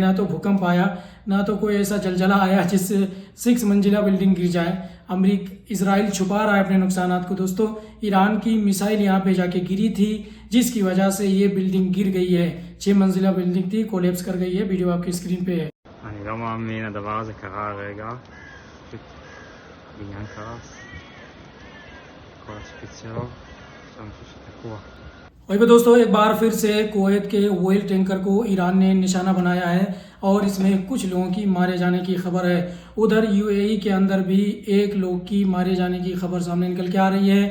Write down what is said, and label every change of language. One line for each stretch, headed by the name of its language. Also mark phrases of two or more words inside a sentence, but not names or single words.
Hindi: ना तो भूकंप आया, ना तो कोई ऐसा जलजला आया जिससे 6 मंजिला बिल्डिंग गिर जाए। इजराइल छुपा रहा है अपने नुकसानात को दोस्तों। ईरान की मिसाइल यहाँ पे जाके गिरी थी, जिसकी वजह से ये बिल्डिंग गिर गई है। 6 मंजिला बिल्डिंग थी, कोलैप्स कर गई है। वीडियो आपकी स्क्रीन पे है।
Hebrew: אני לא מאמין, הדבר הזה קרה הרגע. פשוט בניין קרס.
Russian: специал, там все такое.
Hindi: वहीं पे दोस्तों एक बार फिर से कुवैत के
English: oil tanker
Hindi: को ईरान ने निशाना बनाया है और इसमें कुछ लोगों की मारे जाने की खबर है। उधर यूएई के अंदर भी एक लोग की मारे जाने की खबर सामने निकल के आ रही है।